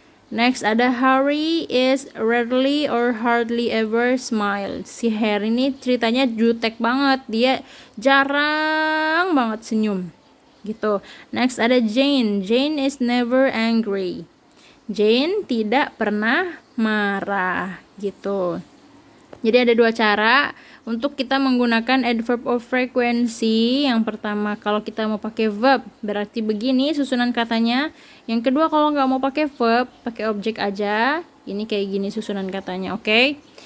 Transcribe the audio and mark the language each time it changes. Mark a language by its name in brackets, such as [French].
[English] Next ada Harry is rarely or hardly ever smile. [Indonesian] Si Harry ini ceritanya jutek banget, dia jarang banget senyum gitu. [English] Next ada Jane is never angry. [Indonesian] Jane tidak pernah marah gitu. Jadi ada dua cara untuk kita menggunakan adverb of frequency. Yang pertama kalau kita mau pakai verb berarti begini susunan katanya. Yang kedua kalau nggak mau pakai verb, pakai objek aja. Ini kayak gini susunan katanya, oke?